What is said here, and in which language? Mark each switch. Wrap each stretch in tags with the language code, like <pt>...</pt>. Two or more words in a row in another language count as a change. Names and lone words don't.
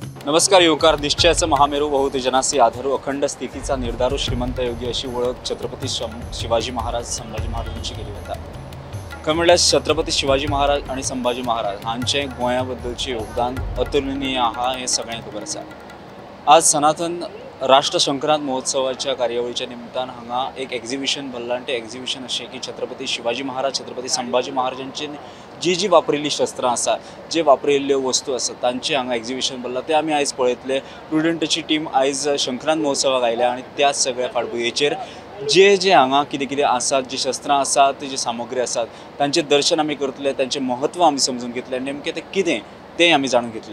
<kok>नमस्कार युवकार.</kok> <mr>निश्चयाचा महामेरू, बहुतेजनासी आधारू, अखंड स्थितीचा निर्धारू, श्रीमंत योगी</mr> <kok>अशी ओळख छत्रपती शिवाजी महाराज संभाजी महाराजांची केली होता. खरं म्हणल्यास छत्रपती शिवाजी महाराज आणि संभाजी महाराज हांचे गोंयाबद्दलचे योगदान अतुलनीय आहा हे सगळ्यांक खबर आसा. आज सनातन राष्ट्र संक्रांत महोत्सवाच्या कार्यावळीच्या निमतान हांगा एक एक्झिबिशन भरलां आनी तें एक्झिबिशन अशें की छत्रपती शिवाजी महाराज छत्रपती संभाजी महाराजांची जी वापरिल्ली शस्त्रां आसा, जे वापरिल्ल्यो वस्तू आसा तांचे हांगा एक्झिबिशन भरलां तें आमी आयज पळयतले. प्रुडंटची टीम आयज संक्रांत महोत्सवाक आयल्या आनी त्या सगळ्या फाटभुंयेचेर जे हांगा कितें आसात, जी शस्त्रां आसात, जी सामुग्री आसात तांचें दर्शन आमी करतले, तांचें महत्व आमी समजून घेतले, नेमकें तें कितें तें आमी जाणून घेतले.</kok>